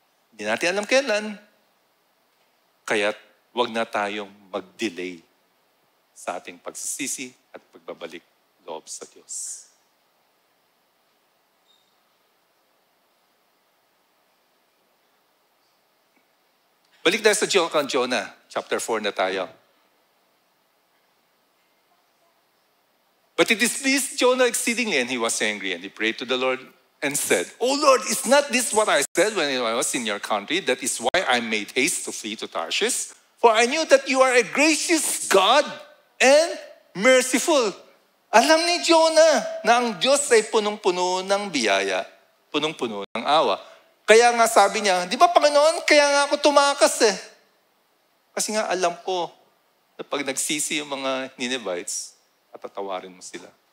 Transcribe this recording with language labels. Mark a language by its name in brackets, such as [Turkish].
[Filipino] Hindi natin alam kailan, kaya't huwag na tayong mag-delay sa ating pagsisisi at pagbabalik loob sa Diyos. Balik tayo sa Jonah, chapter 4 na tayo. [English] But it displeased Jonah exceedingly, and he was angry, and he prayed to the Lord and said, "O Lord, is not this what I said when I was in your country? That is why I made haste to flee to Tarshish. For I knew that you are a gracious God and merciful." [Filipino] Alam ni Jonah na ang Diyos ay punong-puno ng biyaya, punong-puno ng awa. Kaya nga sabi niya, di ba Panginoon, kaya nga ako tumakas eh. Kasi nga alam ko na pag nagsisi yung mga Ninevites, at tatawarin mo sila.